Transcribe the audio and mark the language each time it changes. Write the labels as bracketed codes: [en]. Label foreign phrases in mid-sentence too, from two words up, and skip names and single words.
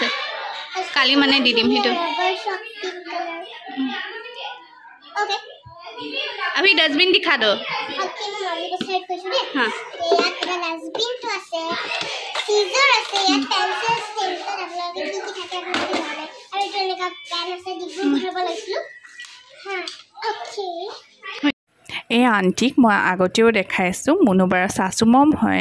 [as] কালি মানে দি দিম সেইটো। [hi] अभी डस्टबिन दिखा दो। [as] हाँ এই আন্টিক মই আগতেও দেখাইছোঁ। মুনুবাৰ চাচু মম হয়।